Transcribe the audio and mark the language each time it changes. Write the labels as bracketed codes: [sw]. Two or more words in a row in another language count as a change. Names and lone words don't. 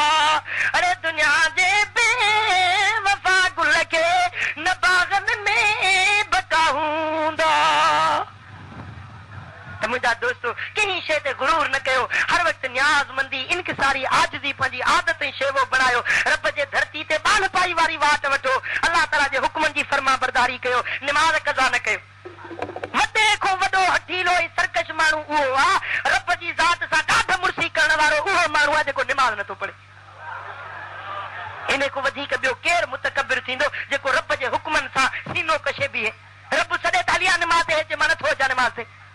[sd] अरे दुनिया जे बेवफा गुल खे न बाग़नि में बका हूंदा। त मुंहिंजा दोस्तो कंहिं शइ ते गुरूर न कयो, हर वक़्तु न्याज़मंदी, इनकिसारी, आजिज़ी पंहिंजी आदत ऐं शेवो बणायो। रब जे धरती ते हाल पाई वारी वाट वठो अल्लाह ताला जे हुक्मनि जी फर्मा बरदारी कयो निमाज़ कज़ा न कयो वॾे खां वॾो हठीलो ऐं सरकश माण्हू उहो आहे रब जी ज़ात सां ॾाढ मुर्सी करण वारो उहो माण्हू आहे जेको निमाज़ नथो पढ़े इन खां वधीक ॿियो केरु मुतकबिर थींदो जेको रब जे हुक्मनि सां सीनो कशे बीहे रब सॾे त हलिया निमाज़ ते अचे मां नथो अचां निमाज़ ते